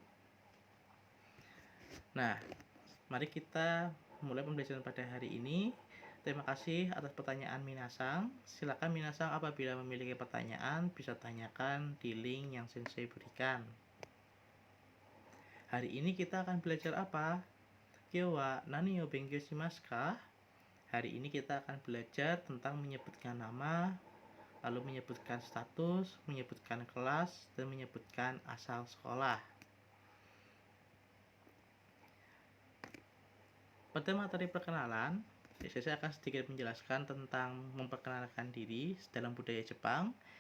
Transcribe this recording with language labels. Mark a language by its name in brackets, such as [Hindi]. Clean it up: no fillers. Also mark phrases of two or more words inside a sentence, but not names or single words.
[Indonesian] Nah, mari kita mulai pembelajaran pada hari ini. Terima kasih atas pertanyaan Minasang. Silakan Minasang apabila memiliki pertanyaan bisa tanyakan di link yang Sensei berikan. Hari ini kita akan belajar apa? [Japanese] 今日は何を勉強しますか? [Indonesian] Hari ini kita akan belajar tentang menyebutkan nama, lalu menyebutkan status, menyebutkan kelas, dan menyebutkan asal sekolah. Pada materi perkenalan, saya akan sedikit menjelaskan tentang memperkenalkan diri dalam budaya Jepang.